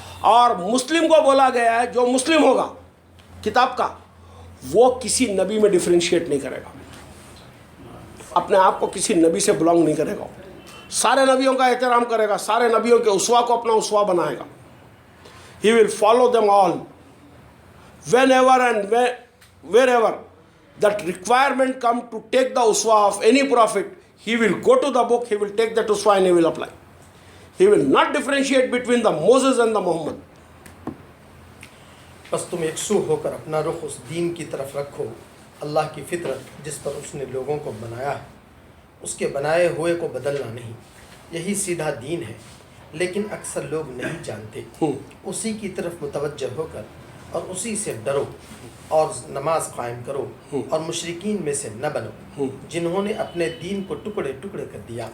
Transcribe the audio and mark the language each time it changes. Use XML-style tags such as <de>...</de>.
<ur>اور مسلم کو بولا گیا ہے جو مسلم ہوگا کتاب کا وہ کسی نبی میں ڈفرینشیٹ نہیں کرے گا, اپنے آپ کو کسی نبی سے بلانگ نہیں کرے گا, سارے نبیوں کا احترام کرے گا, سارے نبیوں کے اسوا کو اپنا اسوا بنائے گا.</ur> <en>He will follow them all whenever and wherever that requirement come to take the uswa of any prophet. He will go to the book, he will take that uswa and he will apply. He will not differentiate between the Moses and the Muhammad.</en> <ur>بس تم یکسو ہو کر اپنا رخ اس دین کی طرف رکھو, اللہ کی فطرت جس پر اس نے لوگوں کو بنایا ہے, اس کے بنائے ہوئے کو بدلنا نہیں. یہی سیدھا دین ہے, لیکن اکثر لوگ نہیں جانتے. اسی کی طرف متوجہ ہو کر اور اسی سے ڈرو اور نماز قائم کرو, اور مشرکین میں سے نہ بنو جنہوں نے اپنے دین کو ٹکڑے ٹکڑے کر دیا.</ur>